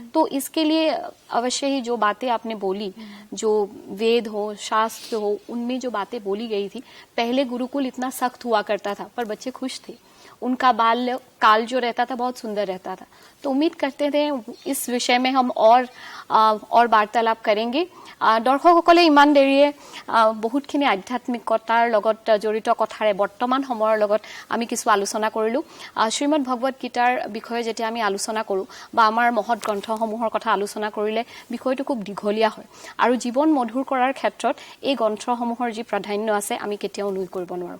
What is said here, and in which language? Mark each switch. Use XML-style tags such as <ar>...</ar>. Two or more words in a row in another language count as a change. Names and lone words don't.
<hi>तो इसके लिए अवश्य ही जो बातें आपने बोली, जो वेद हो, शास्त्र हो, उनमें जो बातें बोली गई थी, पहले गुरुकुल इतना सख्त हुआ करता था पर बच्चे खुश थे, उनका बाल्य काल जो रहता था बहुत सुंदर रहता था। तो उम्मीद करते थे इस विषय में हम और वार्तालाप करेंगे।</hi> <as>दर्शकসকলে ইমান দেৰিয়ে বহুতখিনি আধ্যাত্মিকতাৰ লগত জড়িত কথাৰে বৰ্তমান সময়ৰ লগত আমি কিছু আলোচনা কৰিলোঁ। শ্ৰীমদ ভগৱত গীতাৰ বিষয়ে যেতিয়া আমি আলোচনা কৰোঁ বা আমাৰ মহৎ গ্ৰন্থসমূহৰ কথা আলোচনা কৰিলে বিষয়টো খুব দীঘলীয়া হয় আৰু জীৱন মধুৰ কৰাৰ ক্ষেত্ৰত এই গ্ৰন্থসমূহৰ যি প্ৰাধান্য আছে আমি কেতিয়াও নুই কৰিব নোৱাৰোঁ।</as>